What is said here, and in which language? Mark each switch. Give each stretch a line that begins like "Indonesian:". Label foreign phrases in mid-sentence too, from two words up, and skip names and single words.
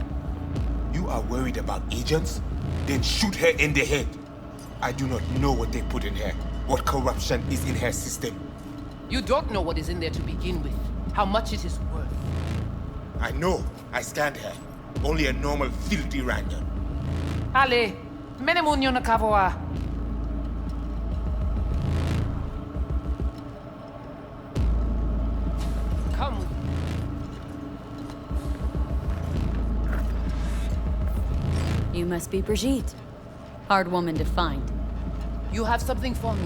English: You are worried about agents? Then shoot her in the head. I do not know what they put in her, what corruption is in her system. You don't know what is in there to begin with, how much it is worth. I know. I scanned her. Only a normal filthy Ranyan. Ale, menemunyo na kavoa. Come with me. You must be Brigitte. Hard woman to find. You have something for me.